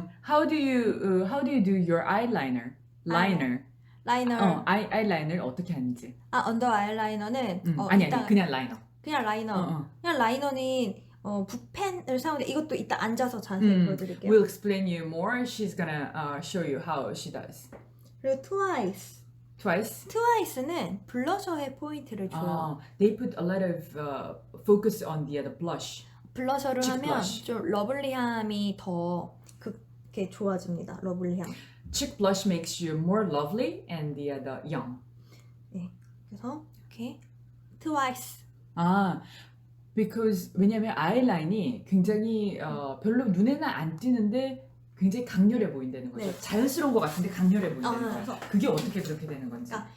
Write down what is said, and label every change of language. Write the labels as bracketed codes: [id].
[en] how do you do your eyeliner? Liner. [ko] 라이너. eyeliner 어떻게 하는지. 언더 아이라이너는 아니 이따- 그냥 라이너. 그냥 라이너. 그냥 라이너는 붓펜을 사용해. 이것도 이따 앉아서 자세히 보여드릴게요. [en] We'll explain you more. She's gonna show you how she does. [ko] 그리고 트와이스. [en] Twice. [ko] 트와이스는 블러셔에 포인트를 줘요. [en] They put a lot of focus on the blush. [ko] 블러셔를 칙 하면 블러쉬. 좀 러블리함이 더 그렇게 좋아집니다. 러블리함. [en] Cheek blush makes you more lovely and the young. [ko] 네. 그래서 이렇게 트와이스. Because 왜냐면 아이라인이 굉장히 별로 눈에는 안 띄는데 굉장히 강렬해 보인다는 거죠. 네. 자연스러운 것 같은데 강렬해 보인다는 거죠. 그래서 그게 어떻게 그렇게 되는 건지.